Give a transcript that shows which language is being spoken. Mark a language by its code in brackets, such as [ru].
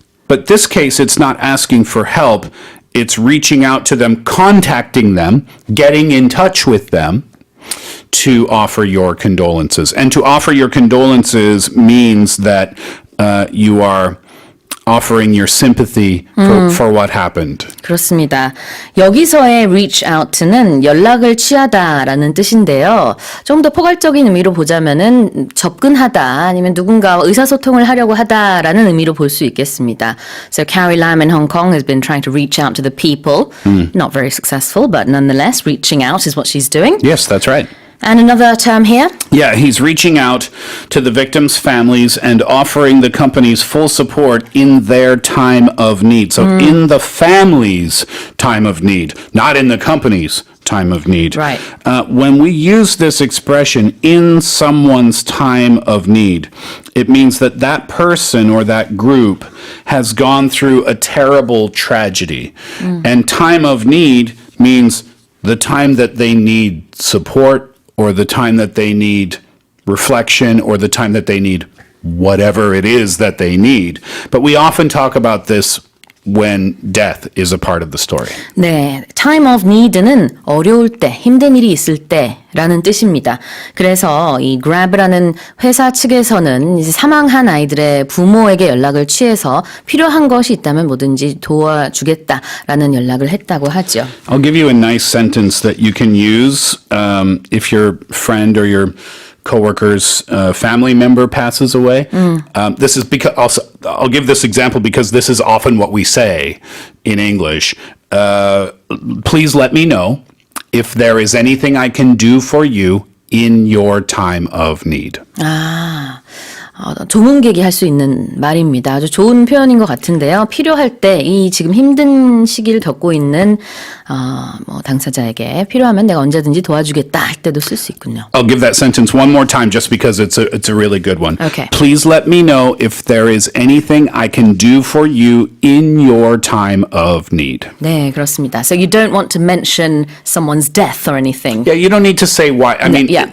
[en] But this case, it's not asking for help. It's reaching out to them, contacting them, getting in touch with them, to offer your condolences. And to offer your condolences means that you are offering your sympathy for what happened. [ko] 그렇습니다. 여기서의 reach out는 연락을 취하다라는 뜻인데요. 좀 더 포괄적인 의미로 보자면은 접근하다 아니면 누군가와 의사소통을 하려고 하다라는 의미로 볼 수 있겠습니다. [en] So Carrie Lam in Hong Kong has been trying to reach out to the people. Not very successful, but nonetheless, reaching out is what she's doing. Yes, that's right. And another term here? Yeah, he's reaching out to the victims' families and offering the company's full support in their time of need. So in the family's time of need, not in the company's time of need. Right. When we use this expression in someone's time of need, it means that that person or that group has gone through a terrible tragedy. And time of need means the time that they need support or the time that they need reflection or the time that they need whatever it is that they need. But we often talk about this when death is a part of the story. [ko] 네, time of need는 어려울 때, 힘든 일이 있을 때라는 뜻입니다. 그래서 이 grab라는 회사 측에서는 이제 사망한 아이들의 부모에게 연락을 취해서 필요한 것이 있다면 뭐든지 도와주겠다라는 연락을 했다고 하죠. [en] I'll give you a nice sentence that you can use if your friend or your coworker's family member passes away. This is because I'll give this example because this is often what we say in English. Please let me know if there is anything I can do for you in your time of need. [ko] 조문객이 할 수 있는 말입니다. 아주 좋은 표현인 것 같은데요. 필요할 때 이 지금 힘든 시기를 겪고 있는 당사자에게 필요하면 내가 언제든지 도와주겠다 할 때도 쓸 수 있군요. [en] I'll give that sentence one more time just because it's a really good one. Okay. Please let me know if there is anything I can do for you in your time of need. [ko] 네, 그렇습니다. [en] So you don't want to mention someone's death or anything. Yeah, you don't need to say why. I mean, yeah.